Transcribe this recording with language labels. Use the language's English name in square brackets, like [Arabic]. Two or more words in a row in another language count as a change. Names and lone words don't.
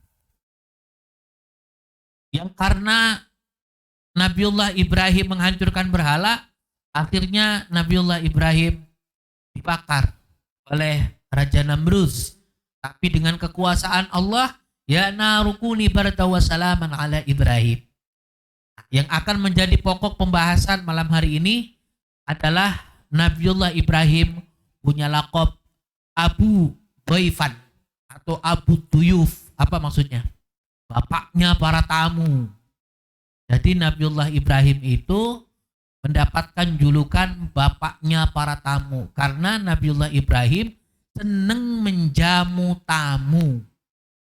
[Indonesian] Yang karena Nabiullah Ibrahim menghancurkan berhala, akhirnya Nabiullah Ibrahim dibakar oleh Raja Namruz. Tapi dengan kekuasaan Allah, [Arabic] يا نار كوني بردا وسلاما على إبراهيم. [Indonesian] Yang akan menjadi pokok pembahasan malam hari ini adalah Nabiullah Ibrahim punya laqab Abu Dhaifan atau Abu Duyuf. Apa maksudnya? Bapaknya para tamu. Jadi Nabiullah Ibrahim itu mendapatkan julukan bapaknya para tamu karena Nabiullah Ibrahim senang menjamu tamu.